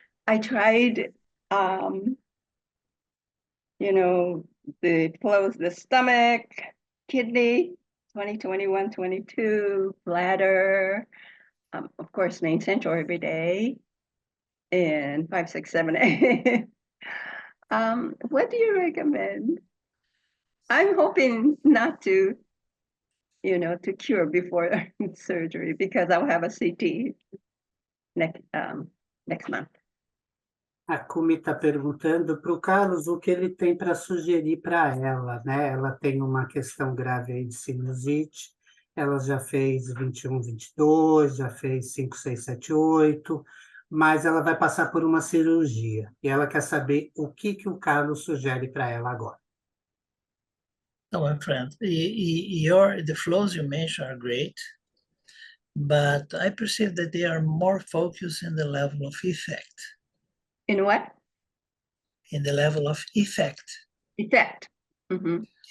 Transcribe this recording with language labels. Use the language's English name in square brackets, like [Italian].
[English] I tried, close the stomach, kidney, 2021, 22, bladder, of course, main central every day, and 5, 6, 7, 8. What do you recommend? I'm hoping not to, to cure before surgery because I'll have a CT next month. [Portuguese] A Kumi está perguntando para o Carlos o que ele tem para sugerir para ela, né? Ela tem uma questão grave aí de sinusite, ela já fez 21, 22, já fez 5, 6, 7, 8, mas ela vai passar por uma cirurgia e ela quer saber o que o Carlos sugere para ela agora. [English] So, my friend, the flows you mentioned are great, but I perceive that they are more focused in the level of effect. In what? In the level of effect. Effect. Mm-hmm.